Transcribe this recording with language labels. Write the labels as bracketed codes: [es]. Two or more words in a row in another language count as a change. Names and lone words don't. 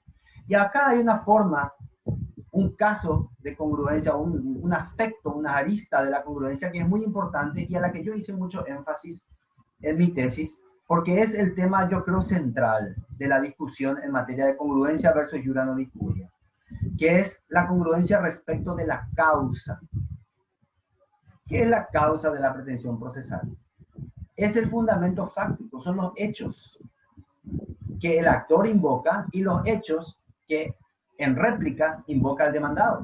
[es] Y acá hay una forma, un caso de congruencia, un aspecto, una arista de la congruencia que es muy importante y a la que yo hice mucho énfasis en mi tesis, porque es el tema, yo creo, central de la discusión en materia de congruencia versus [la] iura non iuria, [es] que es la congruencia respecto de la causa. ¿Qué es la causa de la pretensión procesal? Es el fundamento fáctico, son los hechos que el actor invoca y los hechos que en réplica invoca el demandado.